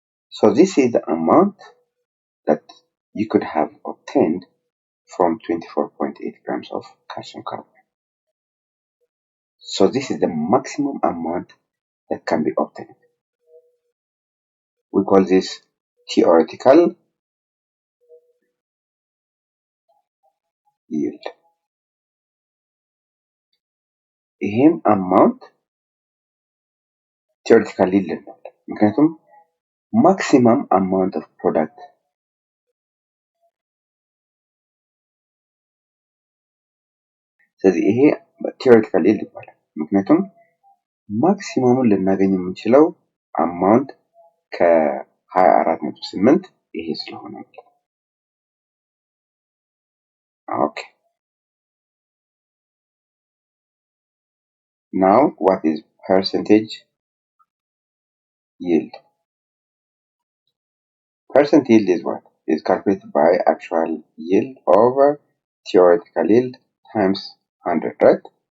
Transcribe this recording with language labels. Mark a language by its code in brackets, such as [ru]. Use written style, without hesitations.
[en] So this is the amount that you could have obtained from 24.8 grams of calcium carbonate. So this is the maximum amount that can be obtained. We call this theoretical yield. [am] ይሄም አማውንት theoretical yield ነው። ምክንያቱም [en] maximum amount of product [am] ስለዚህ ይሄ theoretical yield ይባላል። ምክንያቱም ማክሲመሙን ልናገኝ የምንችለው አማውንት ከ24.8 ይሄ ስለሆነ ነው። Okay. [en] Now what is percentage yield? Percent yield is what? Is calculated by actual yield over theoretical yield times 100, right?